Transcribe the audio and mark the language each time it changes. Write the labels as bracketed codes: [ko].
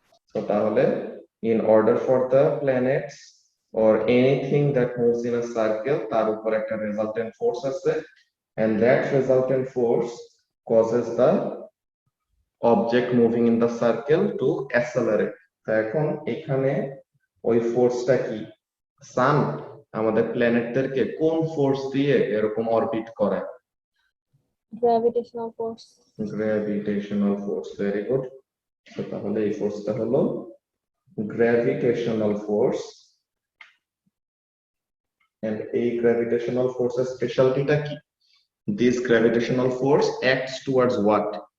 [bn] So তাহলে [en] in order for the planets or anything that moves in a circle, [bn] তার উপর একটা resultant force আছে, [en] and that resultant force causes the object moving in the circle to accelerate. [bn] তো এখন এখানে ওই ফোর্সটা কি? সান আমাদের প্ল্যানেটদেরকে কোন ফোর্স দিয়ে এরকম অরবিট করায়? Gravitational force. Gravitational force, very good. তো তাহলে এই ফোর্সটা হলো গ্র্যাভিটেশনাল ফোর্স। এন্ড এই গ্র্যাভিটেশনাল ফোর্সের স্পেশালিটিটা কি? [en] This gravitational force acts towards what?